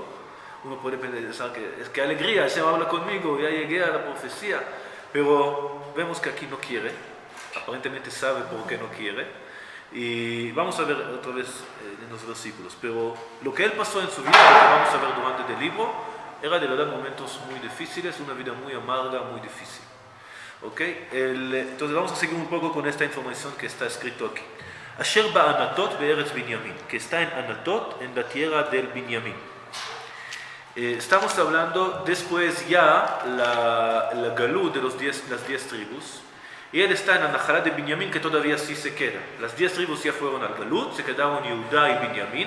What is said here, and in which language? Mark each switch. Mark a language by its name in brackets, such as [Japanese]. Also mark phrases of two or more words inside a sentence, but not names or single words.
[Spanish] Uno puede pensar que alegría, el Señor habla conmigo, ya llegué a la profecía, pero vemos que aquí no quiere, aparentemente sabe por qué no quiere, y vamos a ver otra vez en los versículos, pero lo que él pasó en su vida, lo que vamos a ver durante el libro, era de verdad momentos muy difíciles, una vida muy amarga, muy difícil. ¿Okay? Entonces vamos a seguir un poco con esta información que está escrito aquí. [Hebrew] אשר בענתות בארץ בנימין, [Spanish] que está en Anatot, en la tierra del Binyamin. Estamos hablando después ya la Galú de las 10 tribus, y él está en la Najalá de Binyamin, que todavía sí se queda. Las 10 tribus ya fueron al Galut, se quedaron Yehudá y Binyamin.